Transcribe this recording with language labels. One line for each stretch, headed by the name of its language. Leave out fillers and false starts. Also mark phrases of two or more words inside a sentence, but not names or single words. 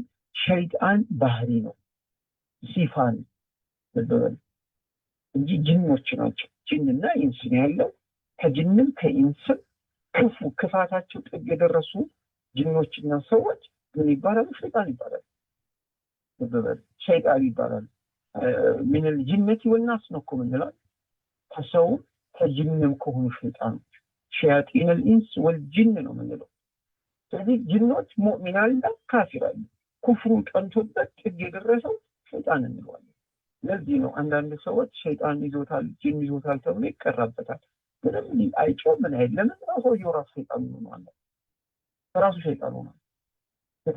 Amharic: ሸይጣን ባህሪ ነው፣ ሲፋ ነው እንጂ ጅኖች ናቸው። ጅንና ኢንስ ነው ያለው። ከጅንም ከኢንስም ክፋታቸው ጥግ የደረሱ ጅኖችና ሰዎች ምን ይባላሉ? ሸይጣን ይባላሉ። ሸይጣን ይባላሉ። ምን
Arabic: الجنة والناس
Amharic: ነው እኮ የምንለው። ከሰው ከጅንም ከሆኑ ሸይጣኖች ሸያጢን
Arabic: الانس والجن
Amharic: ነው የምንለው። ስለዚህ ጅኖች ሙእሚን አለ፣ ካፊር አለ። ኩፍሩ ጠንቶበት ጥግ የደረሰው ሸይጣን እንለዋለን። ለዚህ ነው አንዳንድ ሰዎች ሸይጣን ይዞታል ጅን ይዞታል ተብሎ ይቀራበታል። ምንም አይጮህ ምን አይደለም፣ ራሱ የራሱ ሸይጣን ነው ማለት ራሱ ሸይጣን ነው። ለምን?